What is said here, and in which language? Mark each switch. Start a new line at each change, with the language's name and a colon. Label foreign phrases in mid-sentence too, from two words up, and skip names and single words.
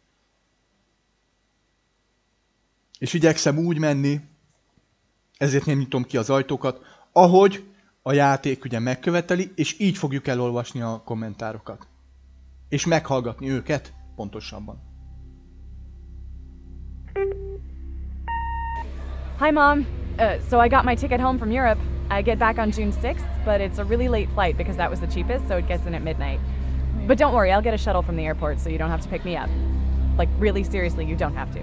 Hungarian: És igyekszem úgy menni, ezért nem nyitom ki az ajtókat, ahogy a játék ugye megköveteli, és így fogjuk elolvasni a kommentárokat. És meghallgatni őket pontosabban.
English: Hi, Mom. So I got my ticket home from Europe. I get back on June 6th, but it's a really late flight because that was the cheapest, so it gets in at midnight. But don't worry, I'll get a shuttle from the airport so you don't have to pick me up. Like, really seriously, you don't have to.